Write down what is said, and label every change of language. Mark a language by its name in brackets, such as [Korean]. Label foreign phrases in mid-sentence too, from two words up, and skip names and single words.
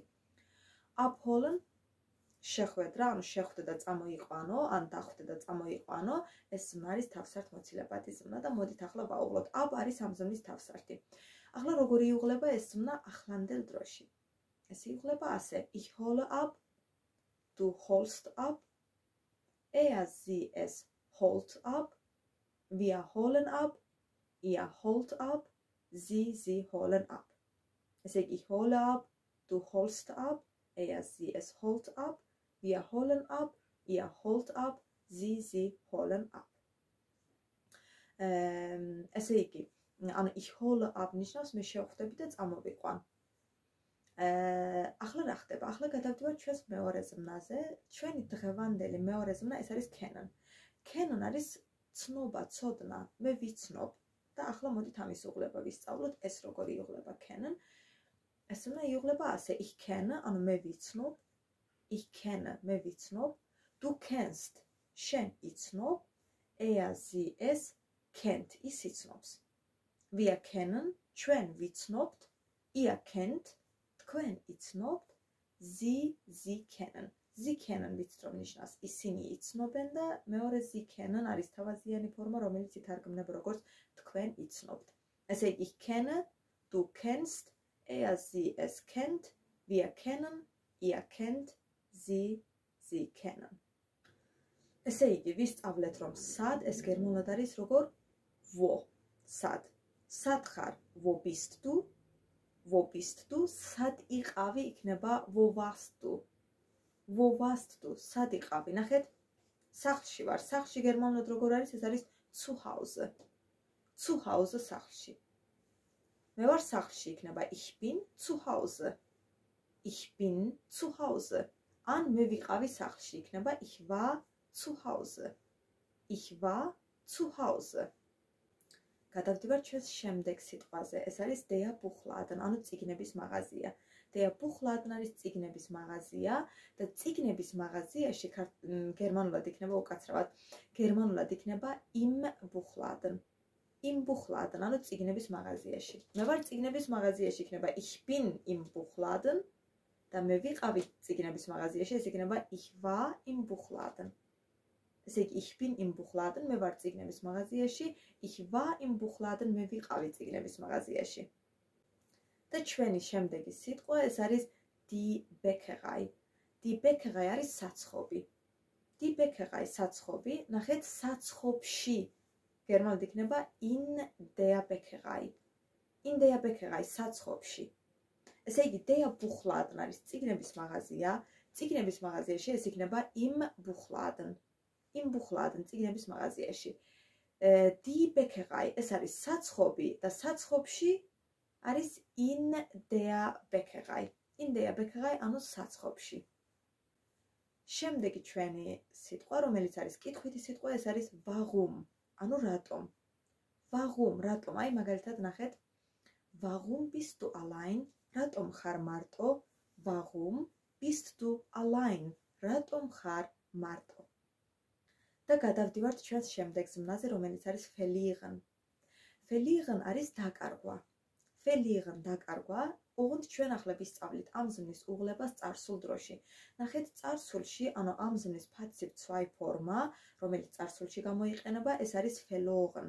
[Georgian] Abholen შეხვედრა, ანუ შეხვდე და წამოიყვანო, ან დახვდე და წამოიყვანო, ეს ზმნა არის თავსართმოცილებადი ზმნა და მოდით ახლა ვაუღლოთ. Ab არის ამ ზმნის თავსართი. ახლა როგორი იუღლება ეს ზმნა ახლანდელ დროში? ეს იუღლება ასე: [German] Ich hole ab, du holst ab, sie es holt ab, wir holen ab, ihr holt ab, sie holen ab. [Georgian] ესე იგი, [German] ich hole ab, du holst ab, sie es holt ab, wir holen ab, ihr holt ab, sie holen ab. [Georgian] ესე იგი, ანუ [German] ich hole ab [Georgian] ნიშნავს მე შევხვდები და წამოვიყვან. ახლა რა ხდება? ახლა გადავდივართ ჩვენს მეორე ზმნაზე. ჩვენი დღევანდელი მეორე ზმნა ეს არის kennen. Kennen არის ცნობა, ცოდნა, მე ვიცნობ და ახლა მოდით ამის უღლება ვისწავლოთ, ეს როგორი იუღლება kennen. ეს ზმნა იუღლება ასე: [German] ich kenne, [Georgian] ანუ მე ვიცნობ, [German] ich kenne, [Georgian] მე ვიცნობ, [German] du kennst, [Georgian] შენ იცნობ, [German] sie es kennt, [Georgian] ის იცნობს. [German] Wir kennen, [Georgian] ჩვენ ვიცნობთ, [German] ihr kennt, [Georgian] თქვენ იცნობთ, [German] sie kennen. Sie kennen [Georgian] ვიცნობ ნიშნავს ისინი იცნობენ და მეორე [German] sie kennen [Georgian] არის თავაზიანი ფორმა, რომელიც ითარგმნება როგორც თქვენ იცნობთ. ესე იგი, [German] ich kenne, du kennst, sie es kennt, wir kennen, ihr kennt, sie kennen. [Georgian] ესე იგი, ვისწავლეთ რომ sad ეს გერმანულად არის როგორ wo, sad. Sad ხარ, [German] wo bist du? Wo bist du? [Georgian] სად იყავი იქნება [German] wo warst du? Wo warst du? [Georgian] Sad იყავი. ნახეთ, სახლში ვარ. სახლში გერმანულად როგორ არის? ეს არის [German] zu Hause. Zu Hause სახლში. [Georgian] მე ვარ სახლში იქნება [German] ich bin zu Hause. Ich bin zu Hause. [Georgian] ან მე ვიყავი სახლში იქნება [German] ich war zu Hause. Ich war zu Hause. [Georgian] გადავდივართ ჩვენს შემდეგ სიტყვაზე. ეს არის [German] der Buchladen, [Georgian] ანუ წიგნების მაღაზია. [German] Der Buchladen [Georgian] არის წიგნების მაღაზია და წიგნების მაღაზიაში გერმანულად იქნება უკაცრავად. გერმანულად იქნება [German] im Buchladen. Im Buchladen, [Georgian] ანუ წიგნების მაღაზიაში. მე ვარ წიგნების მაღაზიაში, იქნება [German] ich bin im Buchladen [Georgian] და მე ვიყავი წიგნების მაღაზიაში, ეს იქნება [German] ich war im Buchladen. [Georgian] ესე იგი [German] ich bin im Buchladen, [Georgian] მე ვარ წიგნების მაღაზიაში, [German] ich war im Buchladen, [Georgian] მე ვიყავი წიგნების მაღაზიაში. და ჩვენი შემდეგი სიტყვა ეს არის [German] die Bäckerei. Die Bäckerei [Georgian] არის საცხობი. [German] Die Bäckerei [Georgian] საცხობი, ნახეთ საცხობში. გერმანულად იქნება [German] in der Bäckerei. In der Bäckerei [Georgian] საცხობში. ესე იგი [German] der Buchladen [Georgian] არის წიგნების მაღაზია, წიგნების მაღაზიაში ეს იქნება [German] im Buchladen. Im Buchladen [Georgian] წიგნების მაღაზიაში. [German] Die Bäckerei [Georgian] ეს არის საცხობი და საცხობში არის [German] in der Bäckerei. In der Bäckerei [Georgian] ანუ საცხობში. შემდეგი ჩვენი სიტყვა, რომელიც არის კითხვითი სიტყვა, ეს არის warum. ანუ რატომ? Warum, რატომ? აი მაგალითად ნახეთ. [German] Warum bist du allein? [Georgian] რატომ ხარ მარტო? [German] Warum bist du allein? [Georgian] რატომ ხარ მარტო? და გადავდივართ ჩვენს შემდეგ ზმნაზე, რომელიც არის verlieren. Verlieren არის დაკარგვა. Verlieren დაკარგვა, ოღონდ ჩვენ ახლა ვისწავლით ამ ზმნის უღლებას წარსულ დროში. ნახეთ, წარსულში, ანუ ამ ზმნის passiv 2 ფორმა, რომელიც წარსულში გამოიყენება, ეს არის verloren.